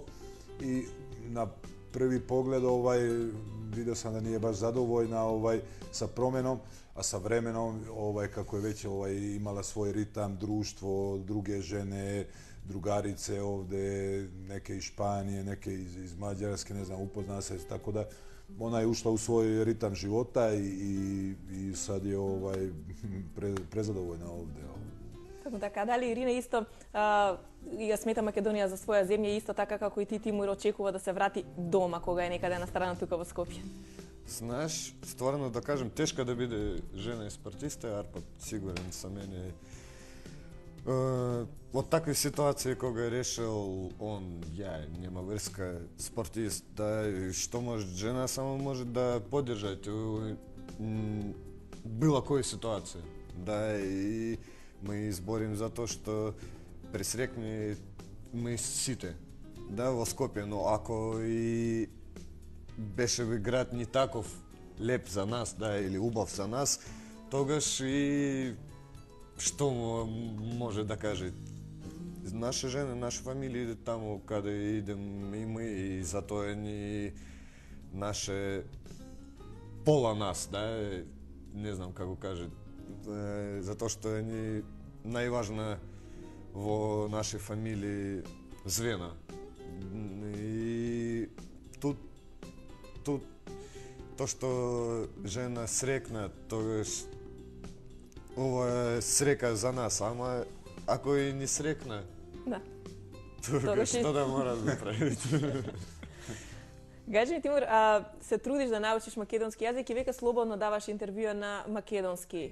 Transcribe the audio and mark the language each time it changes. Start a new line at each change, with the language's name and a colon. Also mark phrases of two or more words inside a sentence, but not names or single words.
Croatian: I na prvi pogled vidio sam da nije baš zadovoljna sa promjenom, a sa vremenom kako je već imala svoj ritam, društvo, druge žene, drugarice ovdje, neke iz Španije, neke iz Mađarske, ne znam, upozna se, tako da ona je ušla u svoj ritam života i sad je prezadovoljna ovdje.
Macedonian: Точно така, дали Ирина исто ја смета Македонија за своја земја исто така како и ти, Тимур, очекува да се врати дома кога е некаде на страна тука во Скопје? Знаеш, стварно да кажем, тешко да биде жена и спортиста, Арпад сигурен со мене. Од такви ситуации кога е решил он, ја нема врска, спортист, да што може жена само може да поддржат било која ситуација. Да и мы изборим за то, што пресрекни мы сите, да, во Скопје, но ако и беше би град ни таков леп за нас, да, или убав за нас, тогаш и што може да каже? Наша жена, наша фамилија иде таму каде идем и мы, и затоа ни наше пола нас, да, не знам како каже, затоа што е ни најважна во наши фамилии звена. И тут то што жена срекна, тогаш ова е срека за нас, ама ако и не срекна, да, тогаш што да мора да правите? Кажи ми, Тимур, се трудиш да научиш македонски јазик и века слободно даваш интервјуа на македонски.